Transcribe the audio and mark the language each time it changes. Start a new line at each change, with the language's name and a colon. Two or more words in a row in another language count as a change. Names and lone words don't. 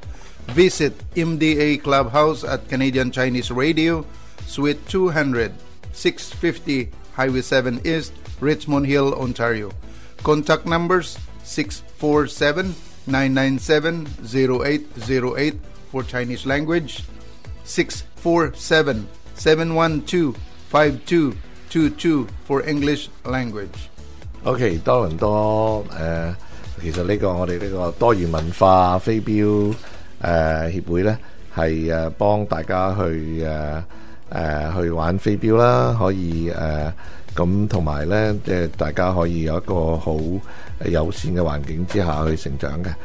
English: Visit MDA Clubhouse at Canadian Chinese Radio, Suite 200, 650 Highway 7 East, Richmond Hill, Ontario. Contact numbers 647-997-0808 for Chinese language, 647-712-5222 for English language.
Cantonese: OK， 多倫多其實呢個我哋呢個多元文化飛鏢協會咧，係幫大家去玩飛鏢啦，可以咁同埋咧，即係大家可以有一個好友善嘅環境之下去成長嘅。